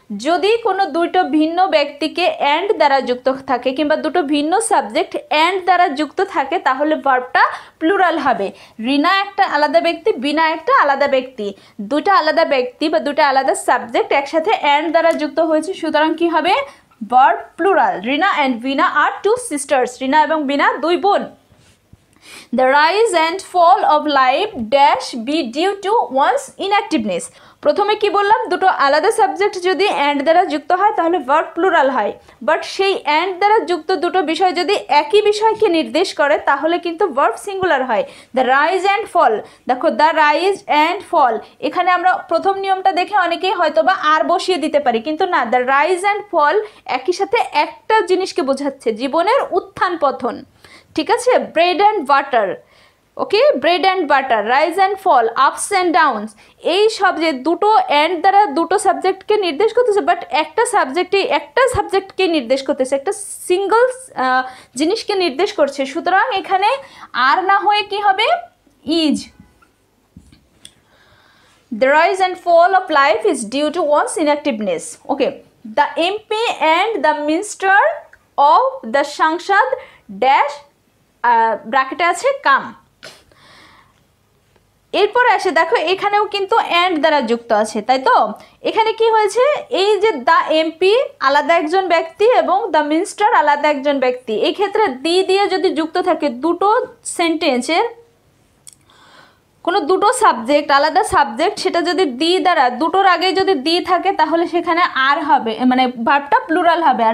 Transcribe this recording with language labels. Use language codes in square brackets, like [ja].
[bn] যদি কোনো দুটো ভিন্ন ব্যক্তিকে অ্যান্ড দ্বারা যুক্ত থাকে কিংবা দুটো ভিন্ন সাবজেক্ট অ্যান্ড দ্বারা যুক্ত থাকে তাহলে ভার্বটা প্লুরাল হবে। রিনা একটা আলাদা ব্যক্তি, বিনা একটা আলাদা ব্যক্তি, দুটো আলাদা ব্যক্তি বা দুটো আলাদা সাবজেক্ট একসাথে অ্যান্ড দ্বারা যুক্ত হয়েছে, সুতরাং কি হবে verb plural. [en] Rina and Bina are two sisters, [bn] রিনা এবং বিনা দুই বোন। [en] The rise and fall of life dash be due to one's inactiveness. [bn] প্রথমে কি বললাম, দুটো আলাদা সাবজেক্ট যদি অ্যান্ড দ্বারা যুক্ত হয় তাহলে ভার্ব প্লুরাল হয়, বাট সেই অ্যান্ড দ্বারা যুক্ত দুটো বিষয় যদি একই বিষয়কে নির্দেশ করে তাহলে কিন্তু ভার্ব সিঙ্গুলার হয়। দ্য রাইজ অ্যান্ড ফল, দেখো দ্য রাইজ অ্যান্ড ফল, এখানে আমরা প্রথম নিয়মটা দেখে অনেকেই হয়তো বা আর বসিয়ে দিতে পারি, কিন্তু না, দ্য রাইজ অ্যান্ড ফল একই সাথে একটা জিনিসকে বোঝাচ্ছে, জীবনের উত্থান পতন। ঠিক আছে, bread and butter, okay, bread and butter, rise and fall, ups and downs, এই সব যে দুটো অ্যান্ড দ্বারা দুটো সাবজেক্টকে নির্দেশ করতেছে, বাট একটা সাবজেক্টকে নির্দেশ করতেছে, একটা সিঙ্গল জিনিসকে নির্দেশ করছে। সুতরাং এখানে আর না হয়ে কি হবে, is. [en] The rise and fall of life is due to one's inactiveness. Okay, the MP and the minister of the Sanshad dash [bn] ব্র্যাকেটে আছে [en] Come. [bn] এরপর আসে দেখো এখানেও কিন্তু অ্যান্ড দ্বারা যুক্ত আছে, তাই তো? এখানে কি হয়েছে, এই যে দ্য এমপি আলাদা একজন ব্যক্তি এবং দ্য মিনিস্টার আলাদা একজন ব্যক্তি, এই ক্ষেত্রে দি দিয়ে যদি যুক্ত থাকে দুটো সেন্টেন্সের কোনো দুটো সাবজেক্ট, আলাদা সাবজেক্ট, সেটা যদি দি দ্বারা দুটোর আগে যদি দি থাকে তাহলে সেখানে আর হবে, মানে ভার্বটা প্লুরাল হবে।